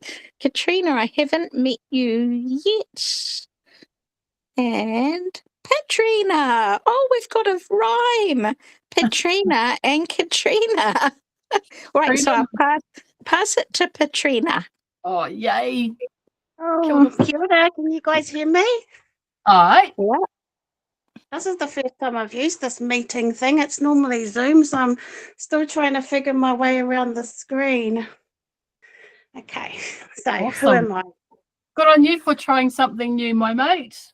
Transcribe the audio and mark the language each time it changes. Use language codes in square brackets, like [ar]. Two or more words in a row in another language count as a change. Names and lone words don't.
[en] Katrina, I haven't met you yet. And Katrina. Oh, we've got a rhyme. Katrina and Katrina. Right, so I'll pass it to Katrina. Oh, yay. [mi] Oh, kia ora. [en] Can you guys hear me? All right. Yeah. This is the first time I've used this meeting thing. It's normally Zoom, so I'm still trying to figure my way around the screen. Okay, so who Awesome. am I? Good on you for trying something new, my mate.